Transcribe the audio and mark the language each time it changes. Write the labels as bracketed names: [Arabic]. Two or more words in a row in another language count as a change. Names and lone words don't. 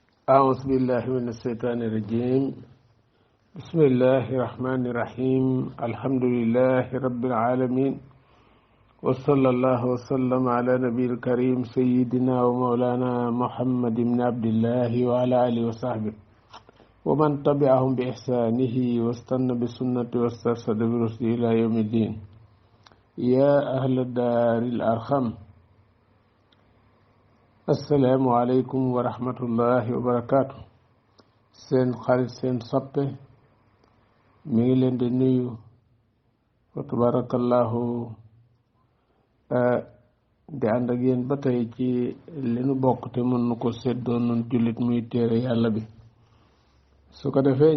[Arabic] أعوذ بالله من الشيطان الرجيم بسم الله الرحمن الرحيم الحمد لله رب العالمين وصلى الله وسلم على نبي الكريم سيدنا ومولانا محمد بن عبد الله وعلى آله وصحبه ومن تبعهم بإحسانه واستنى بسنة واسترشد برشده إلى يوم الدين يا أهل الدار الأرحم السلام عليكم ورحمة الله وبركاته [Wolof] seen xarit seen soppe mi ngi leen di nuyu [Arabic] وتبارك الله [Wolof] di ànd ak yéen ba tey ci li nu bokk te mën nu ko séddoo nun jullit muy téere yàlla bi su ko defee